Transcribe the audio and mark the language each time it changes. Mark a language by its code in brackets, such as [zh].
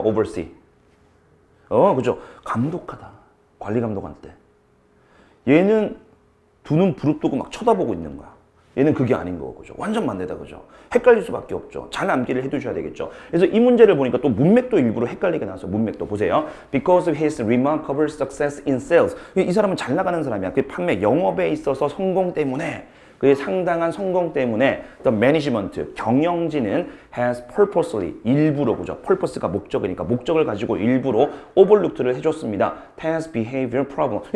[ko] oversee. 그죠? 감독하다. 관리 감독할 때. 얘는 두 눈 부릅뜨고 막 쳐다보고 있는 거야. 얘는 그게 아닌 거고, 그죠? 완전 반대다, 그죠? 헷갈릴 수밖에 없죠. 잘 암기를 해두셔야 되겠죠. 그래서 이 문제를 보니까 또 문맥도 일부러 헷갈리게 나와서 문맥도 보세요. [en] Because of his remarkable success in sales. [ko] 이 사람은 잘 나가는 사람이야. 그 판매, 영업에 있어서 성공 때문에 그의 상당한 성공 때문에 [en] the management, [ko] 경영진은 [en] has purposely, [ko] 일부러, 그죠? purpose가 목적이니까 목적을 가지고 일부러 overlooked를 해줬습니다. [en] past behavior problem.